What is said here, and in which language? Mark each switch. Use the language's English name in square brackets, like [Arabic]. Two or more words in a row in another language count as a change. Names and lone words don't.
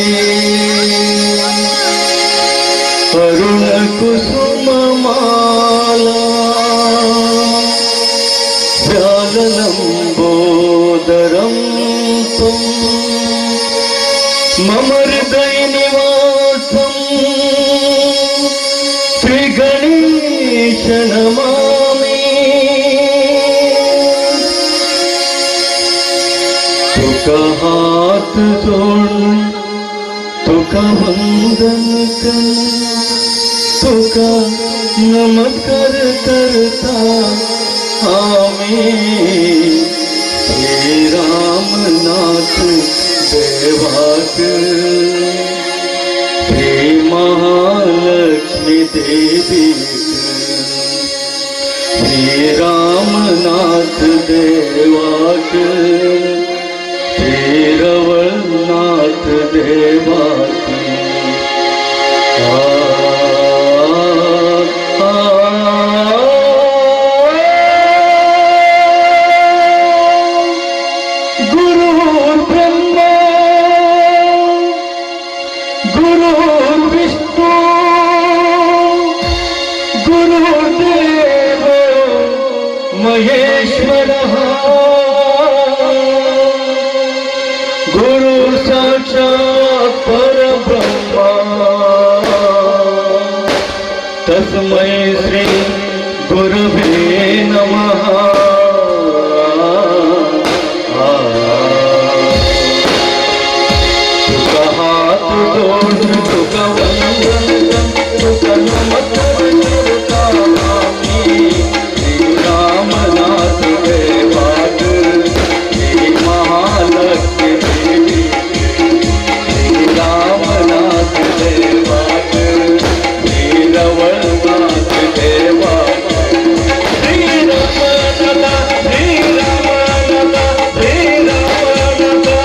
[Sanskrit] ಅರುಣ ಕುಸುಮ ಮಾಲಾ ವ್ಯಾಲಂಬೋದರಂ ತ್ವಂ ಮಮ ಹೃದಯ ನಿವಾಸಂ ಶ್ರೀ ಗಣೇಶ ನಮಾಮಿ. [Konkani] तुका हाथ जोडून तुका वंदन कर, तुका नमस्कार करता आम्ही श्री रामनाथ देवाक श्री महालक्ष्मी देवीक श्री रामनाथ देवाक श्री रवळनाथ देवाक [Sanskrit] गुरुर्ब्रह्मा गुरुर्विष्णू गुरुर्देव महेश्वरः गुरु साक्षात् परब्रह्मा तस्मै श्री गुरवे नमः [Konkani] तुका हात जोडून तुका वंदन तुका नमस्कार करता आम्ही श्री रामनाथ देवाक श्री महालक्ष्मी देवी श्री रामनाथ देवाक श्री रवळनाथ देवाक श्री रामनाथ श्री रामनाथ श्री रामनाथ